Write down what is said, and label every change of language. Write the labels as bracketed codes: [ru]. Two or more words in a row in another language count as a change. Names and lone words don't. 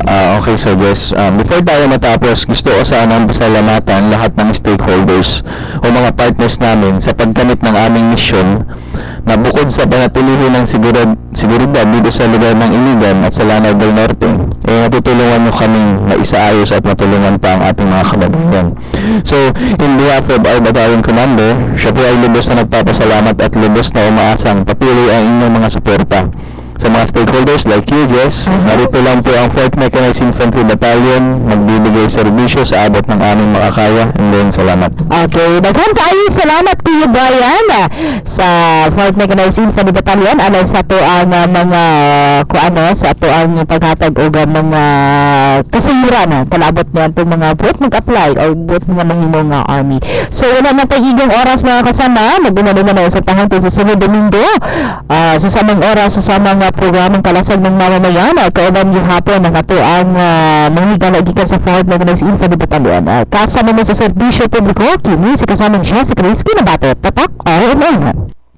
[tl] Okay, so Jess, before tayo matapos, gusto ko sana pasalamatan lahat ng stakeholders o mga partners namin sa pagkamit ng aming misyon na bukod sa panatilihin ng seguridad dito sa lugar ng Iligan at sa Lanao del Norte, natutulungan nyo kaming maisaayos at matulungan pa ang ating mga kababayan. [en] So, in behalf of our battalion commander, [tl] siya po ay lubos na nagpapasalamat at lubos na umaasang patuloy ang inyong mga suporta. Sa mga [en] stakeholders like you, [tl] Jess, narito lang po ang 4th Mechanized Infantry Battalion magbibigay serbisyo sa abot ng aming makakaya, [en] and then salamat. [ceb] Okay, daghan kayo salamat Kuya Brian sa 4th Mechanized Infantry Battalion alang sa to ang mga sa to ang paghatag og mga kasayuran palabot niya itong mga buot mag-apply o buot mga manghimong army. So wala na tayong igong oras mga kasama, nagdumano na sa tahang sa sunod Domingo, sa samang oras sa mga programang kalasag ng mamamayan at kauban yung hapon ng ato ang mga gikan sa 4th Mechanized Infantry Battalion. Kasama mo sa serbisyo publiko, kini si kasamang siya si Chris Kinabato, tatak RMN.